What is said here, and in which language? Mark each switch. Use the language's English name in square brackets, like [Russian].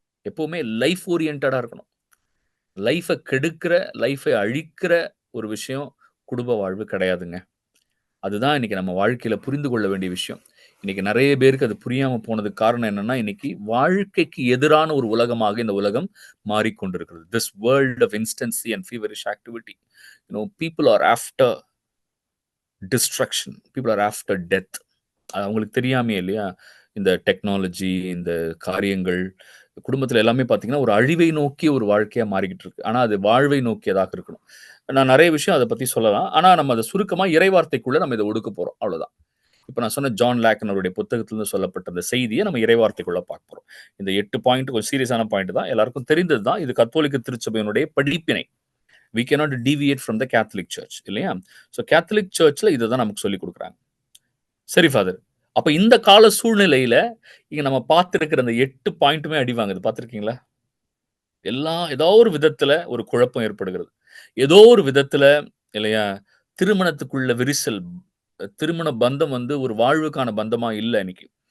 [Tamil] எப்பவுமே லைஃப் ஓரியன்டா இருக்கணும். லைஃபை கெடுக்கிற, லைஃபை அழிக்கிற ஒரு விஷயம் குடும்ப வாழ்வு கிடையாதுங்க. அதுதான் இன்னைக்கு நம்ம வாழ்க்கையில புரிந்து கொள்ள வேண்டிய விஷயம். இன்னைக்கு நிறைய பேருக்கு அது புரியாம போனதுக்கு காரணம் என்னன்னா, இன்னைக்கு வாழ்க்கைக்கு எதிரான ஒரு உலகமாக இந்த உலகம் மாறிக்கொண்டிருக்கிறது. [English] This world of instancy and feverish activity. People are after destruction. People are after death. [Tamil] அது அவங்களுக்கு தெரியாமே இல்லையா? இந்த டெக்னாலஜி, இந்த காரியங்கள் குடும்பத்துல எல்லாமே பார்த்தீங்கன்னா, ஒரு அழிவை நோக்கிய ஒரு வாழ்க்கையா மாறிக்கிட்டு இருக்கு. ஆனா அது வாழ்வை நோக்கியதாக இருக்கணும். நான் நிறைய விஷயம் அதை பத்தி சொல்லலாம். ஆனா நம்ம அதை சுருக்கமா இறைவார்த்தைக்குள்ள நம்ம இதை ஒடுக்க போறோம். அவ்வளவுதான். இப்ப நான் சொன்ன ஜான் லேக்கன் அவருடைய புத்தகத்திலிருந்து சொல்லப்பட்ட அந்த செய்தியை நம்ம இறைவார்த்தைக்குள்ள பார்க்க போறோம். இந்த 8 பாயிண்ட் கொஞ்சம் சீரியஸான பாயிண்ட் தான். எல்லாருக்கும் தெரிந்தது தான். இது கத்தோலிக்க திருச்சபையினுடைய படிப்பினை. [English] We cannot deviate from the Catholic Church [Tamil] இல்லையா? ஸோ கேத்தலிக் சர்ச்ல இதை தான் நமக்கு சொல்லி கொடுக்குறாங்க. சரி ஃபாதர், அப்ப இந்த கால சூழ்நிலையில இங்க நம்ம பார்த்திருக்கிற அந்த 8 பாயிண்ட்டுமே அடி வாங்குது. பார்த்திருக்கீங்களா? ஏதோ ஒரு விதத்துல ஒரு குழப்பம் ஏற்படுகிறது. ஏதோ ஒரு விதத்துல இல்லையா திருமணத்துக்குள்ள விரிசல், திருமண பந்தம் வந்து ஒரு வாழ்வுக்கான பந்தமா இல்ல இன்னைக்கு.